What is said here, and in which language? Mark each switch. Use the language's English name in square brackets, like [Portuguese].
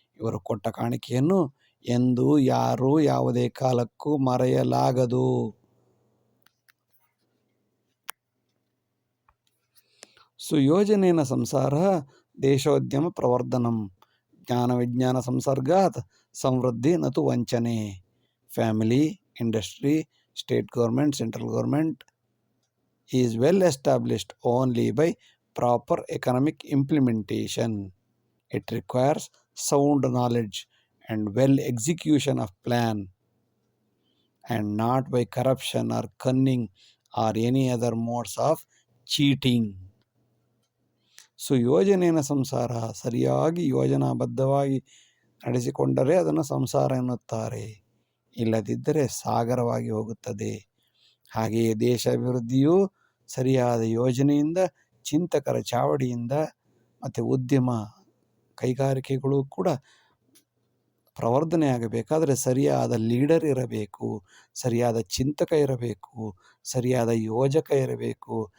[Kannada] ಇವರು ಕೊಟ್ಟ ಕಾಣಿಕೆಯನ್ನು ಎಂದು ಯಾರೂ ಯಾವುದೇ ಕಾಲಕ್ಕೂ ಮರೆಯಲಾಗದು. [Sanskrit] ಸುಯೋಜನೇನ ಸಂಸಾರ ದೇಶೋದ್ಯಮ ಪ್ರವರ್ಧನಂ. ಜ್ಞಾನ ವಿಜ್ಞಾನ ಸಂಸರ್ಗಾತ್ ಸಮೃದ್ಧಿ ನತು ವಂಚನೆ. [English] family, industry, state government, central government is well established only by proper economic implementation. It requires sound knowledge and well execution of plan, and not by corruption or cunning or any other modes of cheating. [Sanskrit] ಸುಯೋಜನೇನ ಸಂಸಾರ, [Kannada] ಸರಿಯಾಗಿ ಯೋಜನಾಬದ್ಧವಾಗಿ ನಡೆಸಿಕೊಂಡರೆ ಅದನ್ನು ಸಂಸಾರ ಎನ್ನುತ್ತಾರೆ, ಇಲ್ಲದಿದ್ದರೆ ಸಾಗರವಾಗಿ ಹೋಗುತ್ತದೆ. ಹಾಗೆಯೇ ದೇಶ ಅಭಿವೃದ್ಧಿಯು ಸರಿಯಾದ ಯೋಜನೆಯಿಂದ, ಚಿಂತಕರ ಚಾವಡಿಯಿಂದ ಮತ್ತು ಉದ್ಯಮ ಕೈಗಾರಿಕೆಗಳು ಕೂಡ ಪ್ರವರ್ಧನೆ ಆಗಬೇಕಾದರೆ ಸರಿಯಾದ ಲೀಡರ್ ಇರಬೇಕು, ಸರಿಯಾದ ಚಿಂತಕ ಇರಬೇಕು, ಸರಿಯಾದ ಯೋಜಕ ಇರಬೇಕು.